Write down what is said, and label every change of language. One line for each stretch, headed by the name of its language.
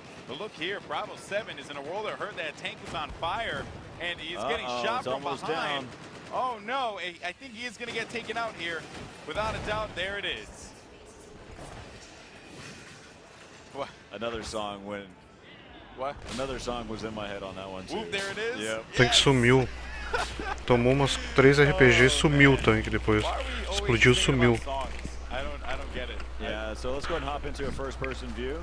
English: But look here, Bravo 7 is in a world of hurt. That tank was on fire, and he's getting shot from behind. Down. Oh no, I think he is going to get taken out here. Without a doubt, there it is. What? Another song when... What? Another song was in my head on that one too. Oop, there it is. Yep.
Portuguese: O tanque sumiu. Tomou umas 3 RPG e sumiu o tanque depois. Explodiu, sumiu.
English: I don't get it. Yeah, so let's go ahead and hop into a first person view.